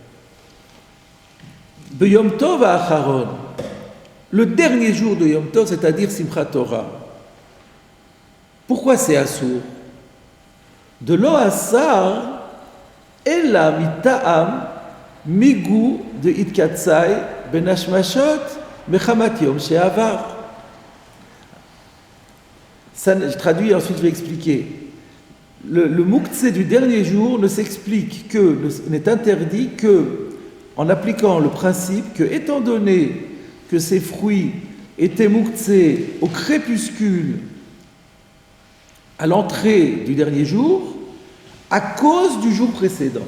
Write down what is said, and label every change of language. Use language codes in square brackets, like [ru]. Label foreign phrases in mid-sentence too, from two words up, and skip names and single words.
[he] ביום טוב אחרון, [fr] le dernier jour de Yom Tov, c'est-à-dire Simchat Torah. Pourquoi c'est assour? [arc] דלא אסר אלא מטעם מיגו דאתקצאי בין השמשות מחמת יום שעבר. [fr] Ça, je traduis et ensuite je vais expliquer. Le muktzeh du dernier jour n'est interdit que en appliquant le principe que, étant donné que ces fruits étaient muktzeh au crépuscule à l'entrée du dernier jour à cause du jour précédent.